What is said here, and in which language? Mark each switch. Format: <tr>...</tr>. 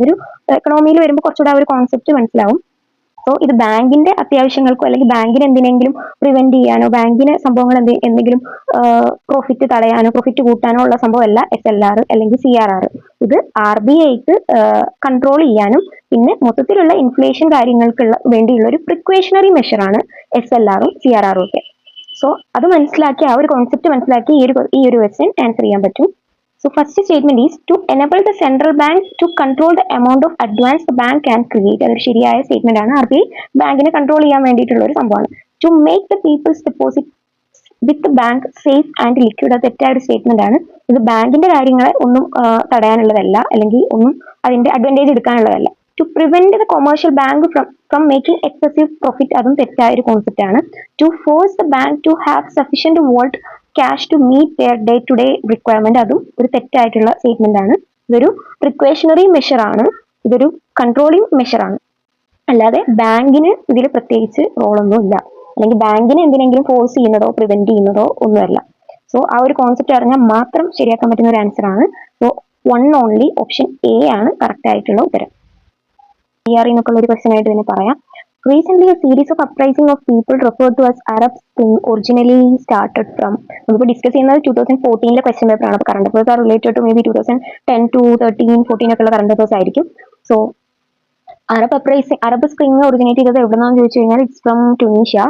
<ml>അതൊരു എക്കണോമിയിൽ വരുമ്പോൾ കുറച്ചുകൂടെ ആ ഒരു കോൺസെപ്റ്റ് മനസ്സിലാവും. സോ ഇത് ബാങ്കിന്റെ അത്യാവശ്യങ്ങൾക്കോ അല്ലെങ്കിൽ ബാങ്കിന് എന്തിനെങ്കിലും പ്രിവെന്റ് ചെയ്യാനോ ബാങ്കിന് സംഭവങ്ങൾ എന്തെങ്കിലും പ്രോഫിറ്റ് തടയാനോ പ്രോഫിറ്റ് കൂട്ടാനോ ഉള്ള സംഭവമല്ല SLR അല്ലെങ്കിൽ CRR. ഇത് RBIക്ക് കൺട്രോൾ ചെയ്യാനും പിന്നെ മൊത്തത്തിലുള്ള ഇൻഫ്ലേഷൻ കാര്യങ്ങൾക്കുള്ള വേണ്ടിയുള്ള ഒരു പ്രിക്വേഷണറി മെഷറാണ് SLRഉം CRRഉം ഒക്കെ. സോ അത് മനസ്സിലാക്കി ആ ഒരു കോൺസെപ്റ്റ് മനസ്സിലാക്കി ഈ ഒരു ക്വസ്റ്റ്യൻ ആൻസർ ചെയ്യാൻ പറ്റും.</ml> <en>So first statement is to enable the central bank to control the amount of advance the bank can create.</en> <ml>അതൊരു ശരിയായ സ്റ്റേറ്റ്മെന്റ് ആണ്. RBI ബാങ്കിനെ കൺട്രോൾ ചെയ്യാൻ വേണ്ടിയിട്ടുള്ള ഒരു സംഭവമാണ്.</ml> <en>To make the people's deposit with the bank safe and liquid.</en> <ml>അത് തെറ്റായ ഒരു സ്റ്റേറ്റ്മെന്റ് ആണ്. ഇത് ബാങ്കിന്റെ കാര്യങ്ങളെ ഒന്നും തടയാനുള്ളതല്ല അല്ലെങ്കിൽ ഒന്നും അതിന്റെ advantage എടുക്കാനുള്ളതല്ല.</ml> <en>To prevent the commercial bank from making excessive profit.</en> <ml>അതും തെറ്റായ ഒരു കോൺസെപ്റ്റ് ആണ്.</ml> <en>To force the bank to have sufficient vault cash to meet their day-to-day requirement.</en> <ml>അതും ഒരു തെറ്റായിട്ടുള്ള സ്റ്റേറ്റ്മെന്റ് ആണ്. ഇതൊരു പ്രിക്വേഷണറി മെഷർ ആണ്, ഇതൊരു കൺട്രോളിങ് മെഷർ ആണ്. അല്ലാതെ ബാങ്കിന് ഇതിൽ പ്രത്യേകിച്ച് റോളൊന്നും ഇല്ല, അല്ലെങ്കിൽ ബാങ്കിനെ എന്തിനെങ്കിലും ഫോഴ്സ് ചെയ്യുന്നതോ പ്രിവെന്റ് ചെയ്യുന്നതോ ഒന്നുമല്ല. സോ ആ ഒരു കോൺസെപ്റ്റ് അറിഞ്ഞാൽ മാത്രം ശരിയാക്കാൻ പറ്റുന്ന ഒരു ആൻസർ ആണ്. സോ 1 ഓൺലി ഓപ്ഷൻ A ആണ് കറക്റ്റ് ആയിട്ടുള്ള ഉത്തരം. CRE എന്നൊക്കെയുള്ള ഒരു ക്വസ്റ്റ്യൻ ആയിട്ട് തന്നെ പറയാം.</ml> <en>Recently, a series of uprising of people referred to as Arab Spring originally started from.</en> <ml>നമുക്ക് ഡിസ്കസ് ചെയ്യുന്നത് 2014 ക്വസ്റ്റ്യൻ പേപ്പർ ആണ്.</ml> <en>current affairs are related to maybe</en> <ml>2010 to 13, 14 ഒക്കെയുള്ള കറണ്ട് അഫയേഴ്സ് ആയിരിക്കും. സോ അറബ് സ്പ്രിംഗ് ഒറിജിനേറ്റ് ചെയ്തത് എവിടെന്നാന്ന് ചോദിച്ചു കഴിഞ്ഞാൽ</ml> <en>It's from Tunisia.</en>